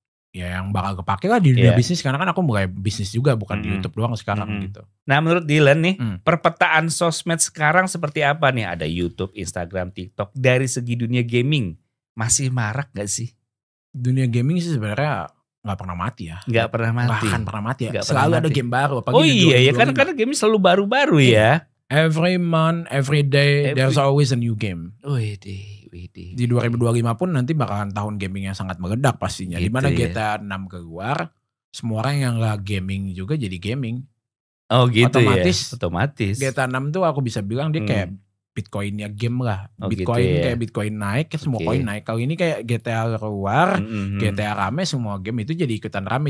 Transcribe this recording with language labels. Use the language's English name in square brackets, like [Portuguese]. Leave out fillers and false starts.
[Indonesian] Ya yang bakal kepake lah di dunia bisnis karena kan aku mulai bisnis juga bukan di YouTube doang sekarang gitu. Nah menurut Dilan nih perpetaan sosmed sekarang seperti apa nih? Ada YouTube, Instagram, TikTok dari segi dunia gaming masih marak gak sih? Dunia gaming sih sebenarnya nggak pernah mati ya. Nggak pernah mati. Nggak akan pernah mati ya. Selalu ada game baru. Oh iya ya karena game selalu baru-baru ya. [English] Every month, every day, there's always a new game. [Indonesian] Di 2025 pun nanti bakalan tahun gaming yang sangat meledak pastinya. Gitu dimana GTA 6 keluar, semua orang yang gak gaming juga jadi gaming. Oh gitu Otomatis. GTA 6 tuh aku bisa bilang dia kayak Bitcoinnya game lah. Bitcoin gitu kayak Bitcoin naik, semua koin naik. Kalau ini kayak GTA keluar, GTA rame, semua game itu jadi ikutan rame.